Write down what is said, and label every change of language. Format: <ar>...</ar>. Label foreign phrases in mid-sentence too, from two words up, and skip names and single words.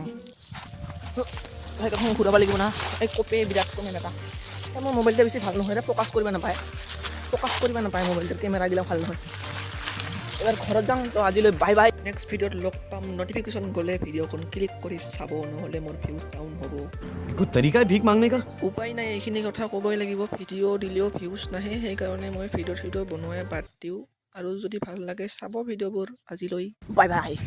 <as>চাইকেলখন ঘূৰাব লাগিব না, এই কপে বিৰাট কমেন এটা। মোৰ মোবাইলটো বেছি ভাল নহয়, ফ'কাছ কৰিব নাপায়, মোবাইলটোৰ কেমেৰাগিলা ভাল নহয়। এবাৰ ঘৰত যাম। তো আজিলৈ</as> <en>bye bye.</en> <as>নেক্সট ভিডিঅ'ত লগ পাম। নটিফিকেশ্যন গ'লে ভিডিঅ'খন ক্লিক কৰি চাব, নহ'লে মোৰ</as> <en>views down</en> <as>হ'ব।</as> <hi>कुछ तरीका है भीख मांगने का?</hi> <as>উপায় নাই, এইখিনি কথা ক'বই লাগিব। ভিডিঅ' দিলেও ভিউজ নাহে, সেইকাৰণে মই ভিডিঅ' বনোৱাই বাদ দিওঁ। আৰু যদি ভাল লাগে চাব ভিডিঅ'বোৰ। আজিলৈ</as> <en>bye bye.</en>